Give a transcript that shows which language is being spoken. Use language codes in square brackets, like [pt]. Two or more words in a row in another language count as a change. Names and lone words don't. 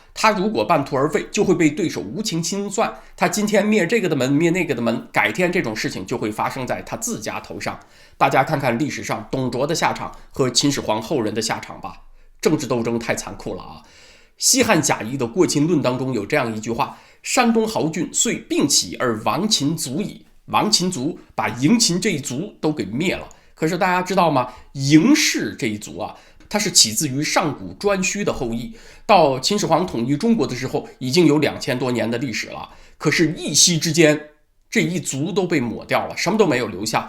[zh] 他如果半途而廢，就會被對手無情清算。他今天滅這個的門，滅那個的門，改天這種事情就會發生在他自家頭上。大家看看歷史上董卓的下場和秦始皇後人的下場吧。政治鬥爭太殘酷了西漢賈誼的《過秦論》當中有這樣一句話：山東豪俊遂並起而亡秦族矣。亡秦族把嬴秦這一族都給滅了。可是大家知道嗎？嬴氏這一族它是起自於上古颛顼的後裔，到秦始皇統一中國的時候已經有2000多年的歷史了。可是一夕之間，這一族都被抹掉了，什麼都沒有留下。